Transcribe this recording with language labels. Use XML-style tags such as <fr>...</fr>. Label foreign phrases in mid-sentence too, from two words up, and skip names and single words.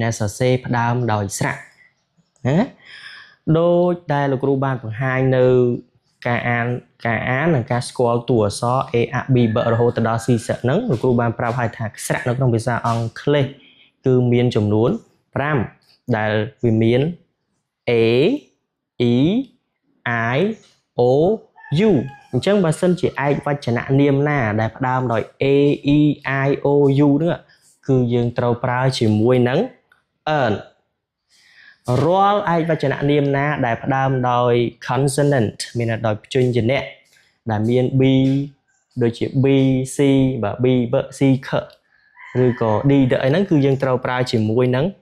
<km>តែសរសេរផ្ដើមដោយស្រៈណាដូចដែលលោកគ្រូបានបង្ហាញនៅការអាននិងការស្គាល់តួអក្សរ a a b b រហូតដល់ c សហ្នឹងលោកគ្រូបានប្រាប់ឲ្យថាស្រៈនៅក្នុងភាសាអង់គ្លេសគឺមានចំនួន5ដែលវាមាន a e i o u អញ្ចឹងបើសិនជាឯកវចននាមណាដែលផ្ដើមដោយ a e i o u ហ្នឹងគឺយើងត្រូវប្រើជាមួយនឹង earn រាល់ឯកវចននាមណាដែលផ្ដើមដោយ consonant មានដោយព្យញ្ជនៈដែលមាន b ដូចជា b c បាទ b b c k ឬក៏ d អីហ្នឹងគឺយើងត្រូវប្រើជាមួយនឹង</km>